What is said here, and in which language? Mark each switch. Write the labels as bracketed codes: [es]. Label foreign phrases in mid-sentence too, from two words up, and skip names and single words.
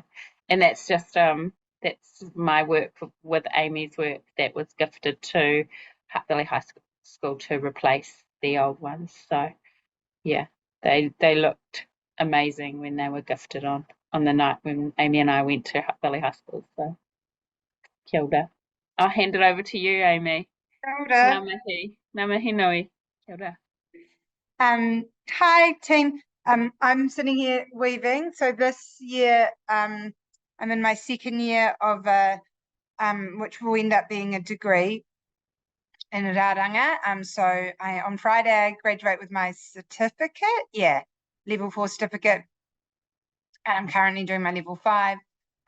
[en] And that's just that's my work with Amy's work that was gifted to Hataitai High School to replace the old ones. So yeah, they looked amazing when they were gifted on the night when Amy and I went to Hataitai High School. So [mi] kia ora. [en] I'll hand it over to you, Amy. [mi] Kia ora. Ngā mihi. Ngā mihi nui. Kia ora. [en] Hi team. I'm sitting here weaving. So this year, I'm in my second year of which will end up being a degree in rāranga. So on Friday I graduate with my certificate. Yeah, level 4 certificate. I'm currently doing my level 5.